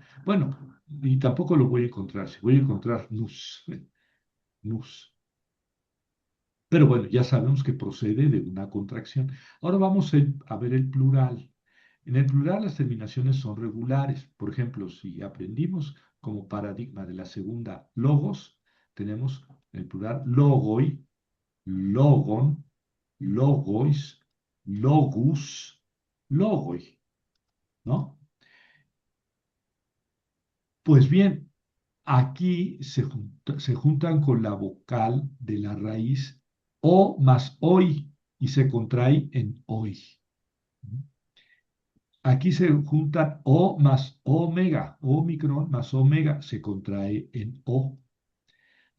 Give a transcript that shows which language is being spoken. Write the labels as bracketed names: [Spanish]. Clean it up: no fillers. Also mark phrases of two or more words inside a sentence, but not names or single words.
[Spanish] Bueno, y tampoco lo voy a encontrar, si voy a encontrar [Greek] νοῦς, νοῦς. [Spanish] Pero bueno, ya sabemos que procede de una contracción. Ahora vamos a ver el plural. En el plural las terminaciones son regulares. Por ejemplo, si aprendimos como paradigma de la segunda logos, tenemos el plural [Greek] λόγοι, λόγων, λόγοις, λόγους, λόγοι, [Spanish] ¿no? Pues bien, aquí se juntan con la vocal de la raíz o más oi y se contrae en oi. Aquí se juntan O más omega, omicron más omega se contrae en O.